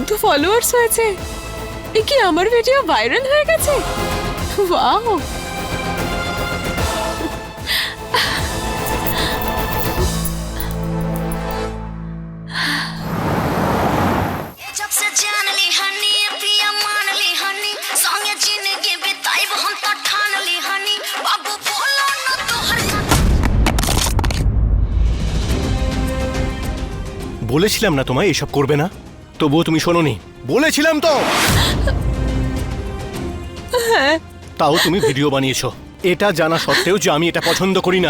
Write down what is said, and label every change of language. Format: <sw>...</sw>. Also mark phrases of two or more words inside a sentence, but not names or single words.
<bn>ফলোয়ার্স হয়েছে। এ কি আমার ভিডিও ভাইরাল হয়ে গেছে? ওয়াও!</bn> <bho>जब से जान ली हनी पिया मान ली हनी संगे जिंदगी बिताई हम तो ठान ली हनी बाबू बोलो न तो हर</bho> <bn>বলেছিলাম না তোমায় এসব করবে না, তবুও তুমি শোনোনি। বলেছিলাম তো। তাও তুমি ভিডিও বানিয়েছো, এটা জানা সত্ত্বেও যে আমি এটা পছন্দ করি না।</bn>